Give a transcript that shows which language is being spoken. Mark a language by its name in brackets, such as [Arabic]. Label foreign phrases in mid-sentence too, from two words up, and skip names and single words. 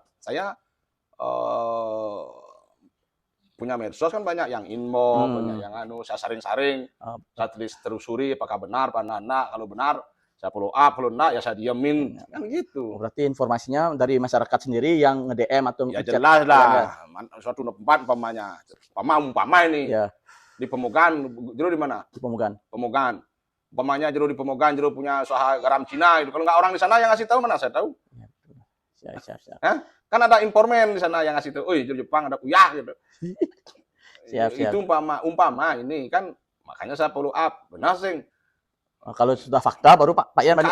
[Indonesian] Saya punya medsos kan banyak yang info, banyak yang saya saring-saring, saya telusuri apakah benar, apa enggak. Kalau benar, saya [English] follow up, [Indonesian] kalau enggak ya saya diamin, kan gitu. Berarti informasinya dari masyarakat sendiri yang nge-DM atau Ya chat. jelas lah, suatu tempat umpamanya, umpama ini Ya, di Pemogan, jero di mana? di Pemugan. Pemogan. Umpamanya jero di Pemogan, jero punya usaha garam Cina itu. Kalau nggak orang di sana yang ngasih tahu, mana saya tahu? Siap. Hah? Kan ada informan di sana yang ngasih tahu, "Oi, jero Jepang ada uyah" gitu. Siap. Itu umpama ini kan makanya saya [English] follow up. [Indonesian] Benar sih. Kalau sudah fakta baru Pak Yan berani